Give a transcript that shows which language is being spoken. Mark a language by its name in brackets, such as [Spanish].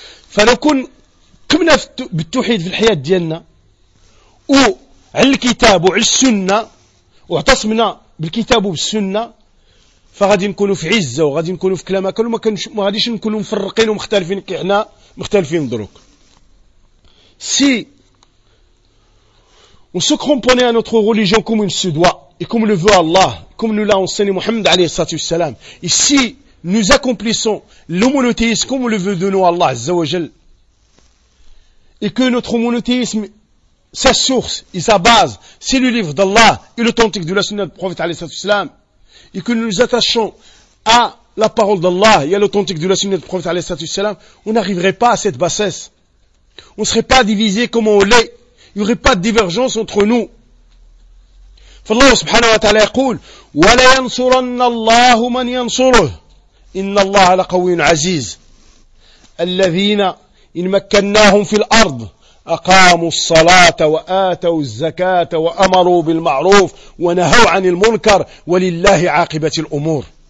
[Arabic] فلو كن كمنا بالتوحيد في الحياة ديالنا و على الكتاب وعلى السنة واعتصمنا بالكتاب وبالسنة، فغادي نكونوا في عزة وغادي نكونوا في كلامة كل ما غاديش نكونوا مفرقين ومختلفين كي احنا مختلفين دروك. [French] سي on se comprenait à notre religion comme une soudoie et comme le veut Allah, comme nous l'a enseigné Mohammed alayhi salatu wassalam, et si nous accomplissons le monothéisme comme le veut de nous Allah azza wa jal, et que notre monothéisme sa source et sa base, c'est le livre d'Allah et l'authentique de la sunna du prophète alayhi salatu wassalam, et que nous nous attachons à la parole d'Allah et à l'authentique de la sunna du prophète alayhi salatu wassalam, on n'arriverait pas à cette bassesse. On ne serait pas divisé comme on l'est. Il n'y aurait pas de divergence entre nous. [Arabic] فالله subhanahu wa ta'ala يقول وَلَا يَنْصُرَنَّ اللَّهُ مَنْ يَنْصُرُهُ إِنَّ اللَّهَ لَقَوِيٌّ عَزِيزٌ الَّذِينَ إِنْ مَكَّنَّاهُمْ فِي الْأَرْضِ أقاموا الصلاة وآتوا الزكاة وأمروا بالمعروف ونهوا عن المنكر ولله عاقبة الأمور.